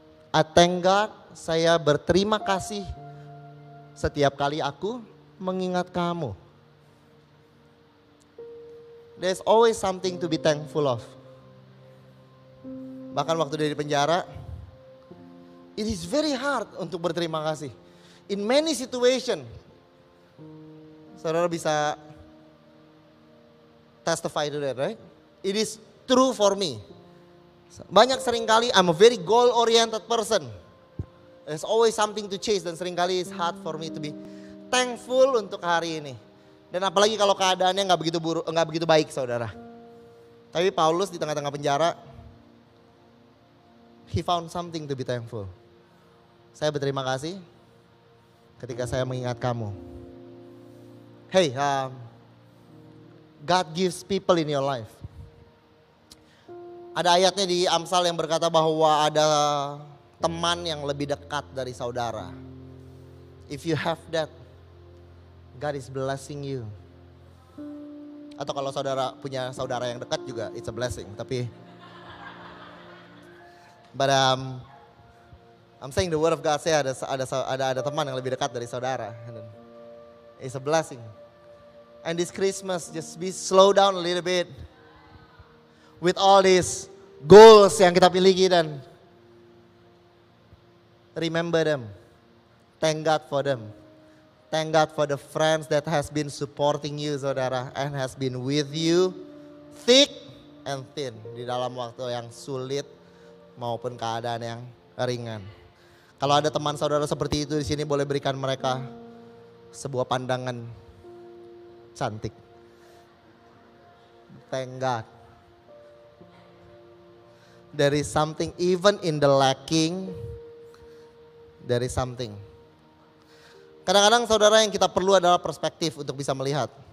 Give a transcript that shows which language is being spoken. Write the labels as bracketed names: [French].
[English] I thank God, [Indonesian] saya berterima kasih setiap kali aku mengingat kamu. [English] There's always something to be thankful of. [Indonesian] Bahkan waktu dia di penjara, [English] it is very hard [Indonesian] untuk berterima kasih. [English] In many situations, [Indonesian] saudara bisa [English] testify to that, right? It is true for me. [Indonesian] Banyak seringkali, [English] I'm a very goal-oriented person. There's always something to chase [Indonesian] dan seringkali [English] it's hard for me to be thankful [Indonesian] untuk hari ini. Dan apalagi kalau keadaannya nggak begitu baik, saudara. Tapi Paulus di tengah-tengah penjara, [English] he found something to be thankful. [Indonesian] Saya berterima kasih ketika saya mengingat kamu. [English] Hey, God gives people in your life. [Indonesian] Ada ayatnya di Amsal yang berkata bahwa ada teman yang lebih dekat dari saudara. [English] If you have that, God is blessing you. [Indonesian] Atau kalau saudara punya saudara yang dekat juga [English] it's a blessing. [Indonesian] Tapi [English] but I'm saying the word of God say [Indonesian] ada teman yang lebih dekat dari saudara. [English] It's a blessing. And this Christmas just be slow down a little bit with all these goals [Indonesian] yang kita miliki [English] dan remember them. Thank God for them. Thank God for the friends that has been supporting you saudara and has been with you thick and thin [Indonesian] di dalam waktu yang sulit maupun keadaan yang ringan. Kalau ada teman saudara seperti itu di sini boleh berikan mereka sebuah pandangan cantik. [English] Thank God. There is something even in the lacking. There is something. [Indonesian] Kadang-kadang saudara yang kita perlu adalah perspektif untuk bisa melihat.